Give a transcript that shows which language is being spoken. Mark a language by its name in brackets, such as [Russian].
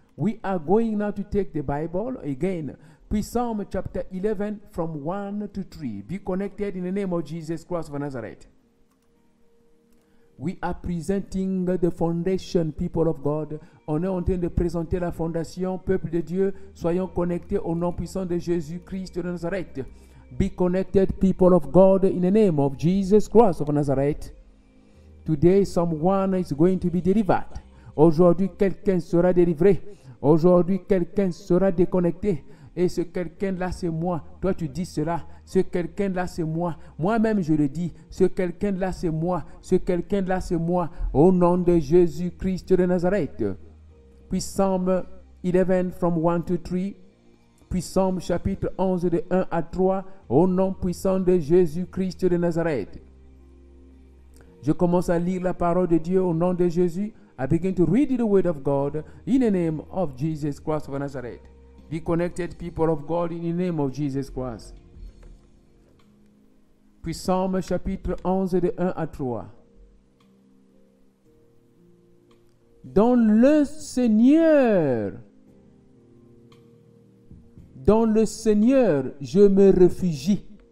[English] We are going now to take the Bible again. Please, Psalm chapter 11 from 1 to 3. Be connected in the name of Jesus Christ of Nazareth. We are presenting the foundation, people of God. [French] On est en train de présenter la fondation, peuple de Dieu. Soyons connectés au nom puissant de Jésus-Christ de Nazareth. [English] Be connected, people of God, in the name of Jesus Christ of Nazareth. Today, someone is going to be delivered. [French] Aujourd'hui, quelqu'un sera délivré. Aujourd'hui, quelqu'un sera déconnecté. Et ce quelqu'un-là, c'est moi. Toi, tu dis cela. Ce quelqu'un-là, c'est moi. Moi-même, je le dis. Ce quelqu'un-là, c'est moi. Ce quelqu'un-là, c'est moi. Au nom de Jésus-Christ de Nazareth. Puis [English] Psalm 11 from 1 to 3. [French] Puis Psalm chapitre 11 de 1 à 3. Au nom puissant de Jésus-Christ de Nazareth. Je commence à lire la parole de Dieu au nom de Jésus. [English] I begin to read the word of God in the name of Jesus Christ of Nazareth. Be connected, people of God, in the name of Jesus Christ. [French] Puis Psalm chapitre 11 de 1 à 3. Dans le Seigneur, je me réfugie.